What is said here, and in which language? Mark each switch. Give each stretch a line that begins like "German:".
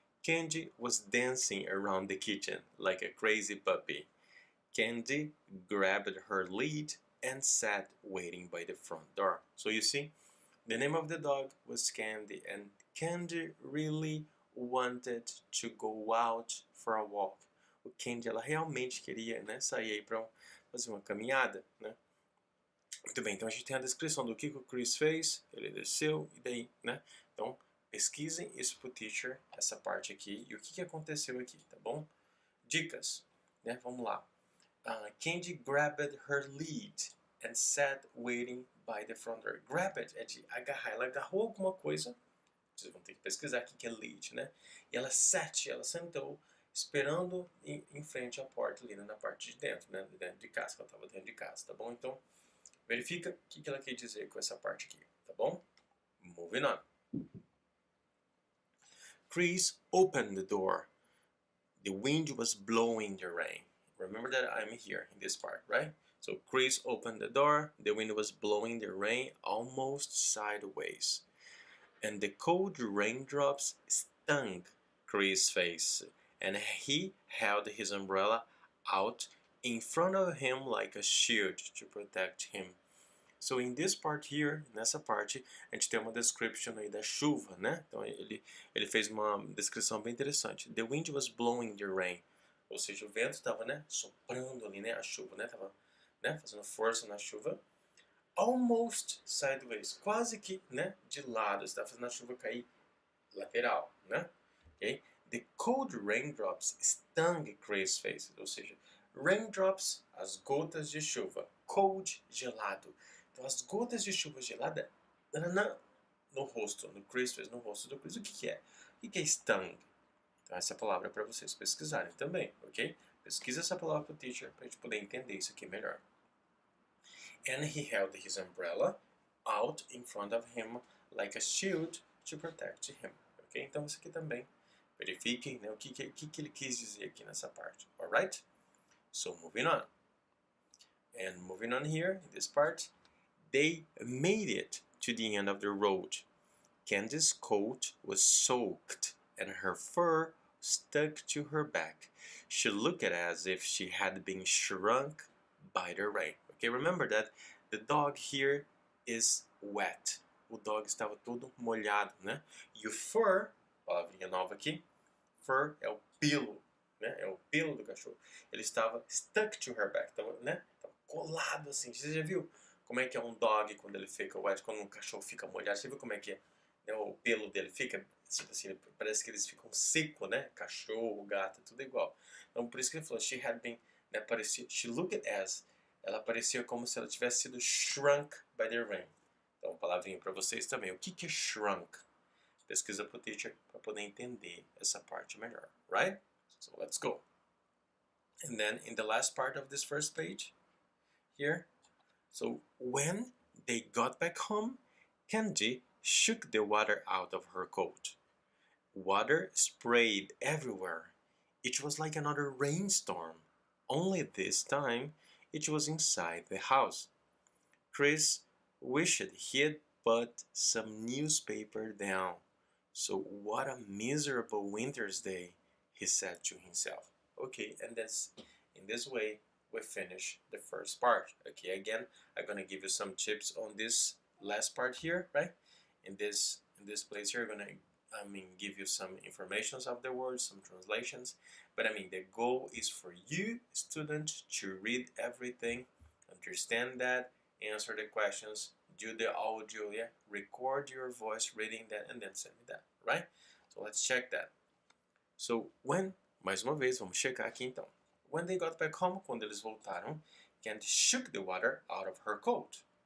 English: Candy was dancing around the kitchen like a crazy puppy. Candy grabbed her lead and sat waiting by the front door. So you see, the name of the dog was Candy, and Candy really wanted to go out for a walk.
Portuguese: O Candy, ela realmente queria, né, sair aí para fazer uma caminhada, né? Muito bem, então a gente tem a descrição do que o Chris fez, ele desceu e daí, né? Então, pesquisem isso pro teacher, essa parte aqui, e o que aconteceu aqui, tá bom? Dicas, né? Vamos lá. Candy grabbed her lead and sat waiting by the front door.
English: Grab it
Portuguese: é de agarrar, ela agarrou alguma coisa, vocês vão ter que pesquisar aqui que é lead, né? E ela sentou, esperando em frente à porta ali, né? Na parte de dentro, né? Dentro de casa, ela estava dentro de casa, tá bom? Então, verifica o que ela quer dizer com essa parte aqui, tá bom?
English: Moving on. Chris opened the door. The wind was blowing the rain. Remember that I'm here in this part, right? So Chris opened the door. The wind was blowing the rain almost sideways. And the cold raindrops stung Chris' face. And he held his umbrella out in front of him like a shield to protect him. So in this part here,
Portuguese: nessa parte, a gente tem uma description aí da chuva, né? Então ele fez uma descrição bem interessante.
English: The wind was blowing the rain.
Portuguese: Ou seja, o vento estava, né, soprando ali, né, a chuva, né, tava, né, fazendo força na chuva.
English: Almost sideways,
Portuguese: quase que, né, de lado, estava fazendo a chuva cair lateral, né?
English: Okay? The cold raindrops stung Chris' face.
Portuguese: Ou seja, raindrops, as gotas de chuva. Cold, gelado. Então, as gotas de chuva gelada no rosto, no Chris, no rosto do Chris. O que é? O que é stung? Então, essa palavra é para vocês pesquisarem também, ok? Pesquisa essa palavra para o teacher para a gente poder entender isso aqui melhor.
English: And he held his umbrella out in front of him like a shield to protect him.
Portuguese: Ok? Então, isso aqui também. Verifiquem, né, o que ele quis dizer aqui nessa parte.
English: Alright? So, moving on. And moving on here, in this part, they made it to the end of the road. Candy's coat was soaked and her fur stuck to her back. She looked as if she had been shrunk by the rain. Okay, remember that the dog here is wet. O dog estava todo molhado, né? E o fur, palavrinha nova aqui, fur é o pelo, né? É o pelo do cachorro. Ele estava stuck to her back, então, né? Estava colado assim. Você já viu como é que é um dog quando ele fica wet, quando um cachorro fica molhado? Você viu como é que é? Né? O pelo dele fica, tipo assim, parece que eles ficam secos, né? Cachorro, gato, tudo igual. Então, por isso que ele falou, she had been, né? Parecia, she looked as, ela parecia como se ela tivesse sido shrunk by the rain. Então, palavrinha para vocês também. O que é shrunk? Pesquisa pro teacher para poder entender essa parte melhor, right? So let's go. And then in the last part of this first page here, so when they got back home, Candy shook the water out of her coat. Water sprayed everywhere. It was like another rainstorm, only this time it was inside the house. Chris wished he had put some newspaper down. So what a miserable winter's day, he said to himself. Okay, and in this way we finish the first part. Okay, again, I'm gonna give you some tips on this last part here, right? In this place here, I'm gonna give you some informations of the words, some translations. But the goal is for you, student, to read everything, understand that, answer the questions, do the audio, yeah, record your voice reading that, and then send me that, right? So let's check that.
Portuguese: So mais uma vez, vamos checar aqui então.
English: When they got back home,
Portuguese: quando eles voltaram,
English: Candy shook the water out of her coat.